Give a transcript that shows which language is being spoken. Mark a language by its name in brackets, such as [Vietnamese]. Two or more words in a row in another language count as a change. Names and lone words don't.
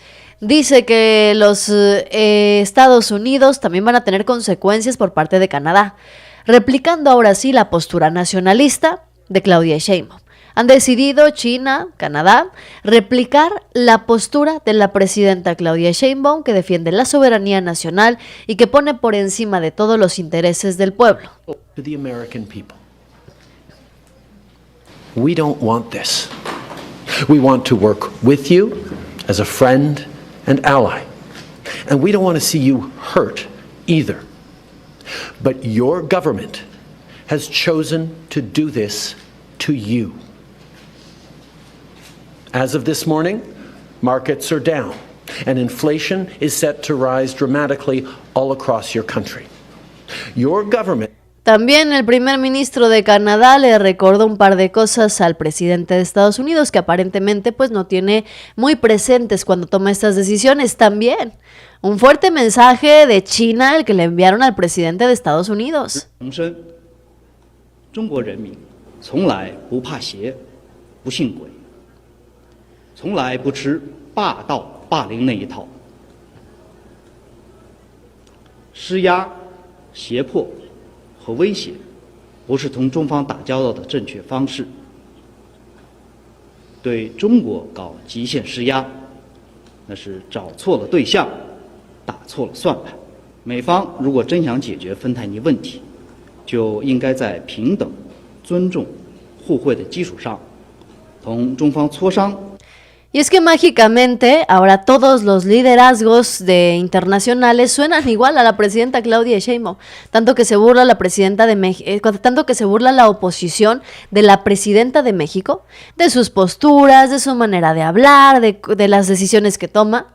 [Spanish] Dice que los Estados Unidos también van a tener consecuencias por parte de Canadá, replicando ahora sí la postura nacionalista de Claudia Sheinbaum. Han decidido China, Canadá, replicar la postura de la presidenta Claudia Sheinbaum, que defiende la soberanía nacional y que pone por encima de todos los intereses del pueblo. [English] To the American people. We don't want this. We want to work with you as a friend and ally. And we don't want to see you hurt either. But your government has chosen to do this to you. As of this morning, markets are down, and inflation is set to rise dramatically all across your country. Your government. [Spanish] También el primer ministro de Canadá le recordó un par de cosas al presidente de Estados Unidos que aparentemente no tiene muy presentes cuando toma estas decisiones. También un fuerte mensaje de China el que le enviaron al presidente de Estados Unidos. [Chinese] 中国人民从来不怕邪，不信鬼，从来不吃霸道霸凌那一套。施压、胁迫和威胁不是同中方打交道的正确方式。对中国搞极限施压，那是找错了对象，打错了算盘。美方如果真想解决芬太尼问题，就应该在平等、尊重、互惠的基础上，同中方磋商。 [Spanish] Y es que mágicamente ahora todos los liderazgos internacionales suenan igual a la presidenta Claudia Sheinbaum, tanto que se burla la presidenta de México, tanto que se burla la oposición de la presidenta de México, de sus posturas, de su manera de hablar, de las decisiones que toma.